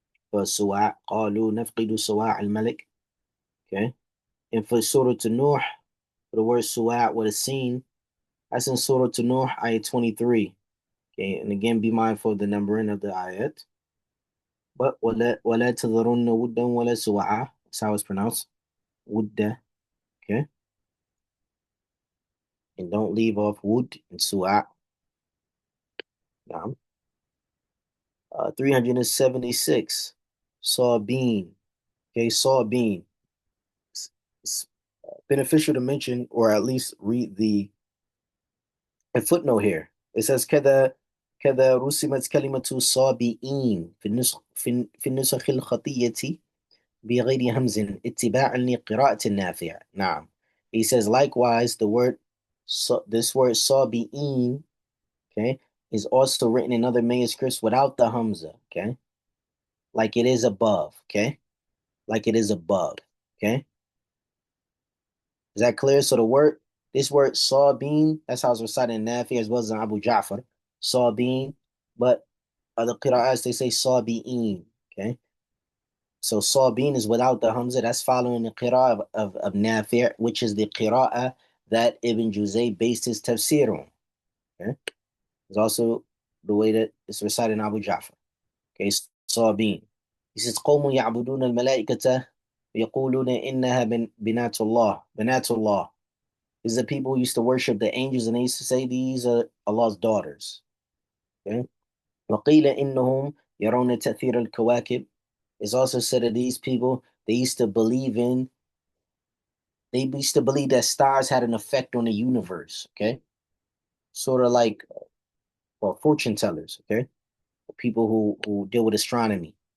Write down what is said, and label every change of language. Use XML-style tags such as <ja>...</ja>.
<ar>For Suwa' قالوا نفقد صواع الملك.</ar> <en>Okay. And for Surah to Nuh, for the word Suwa' with a scene, that's in Surah to Nuh, ayat 23. Okay. And again, be mindful of the numbering of the ayat.</en> <ar>But وَلَا تَذَرُنَّ وُدًّا وَلَا سُوَعًا.</ar> <en>That's how it's pronounced. Wudda. Okay. And don't leave off Wud and Suwa'. Now, 376. Sawbeen. Okay, Sawbeen. It's beneficial to mention, or at least read the a footnote here. It says</en> <ar>كذا رسمت كلمة صابئين في النسخ الخطية بغير همز اتباعا لقراءة النافع. نعم.</ar> <en>He says likewise the word this word صابئين, okay, is also written in other manuscripts without the hamza, okay, like it is above, okay? Like it is above, okay? Is that clear? So this word Sabin, that's how it's recited in Nafi as well as in Abu Ja'far, Sabin, but other qira'ats, they say Sabi'in, okay? So Sabin is without the Hamza. That's following the qira'ah of Nafi', which is the qira'ah that Ibn Juzay based his tafsir on, okay? It's also the way that it's recited in Abu Ja'far, okay? Sabin. He says,</en> <ar>قوم يعبدون الملائكة يقولون إنها بنات الله بنات الله.</ar> <en>Is the people who used to worship the angels and they used to say these are Allah's daughters. Okay.</en> <ar>وقيل إنهم يرون تأثير الكواكب.</ar> <en>It's also said that these people they used to believe that stars had an effect on the universe. Okay, sort of like well, fortune tellers. Okay, people who deal with astronomy.</en>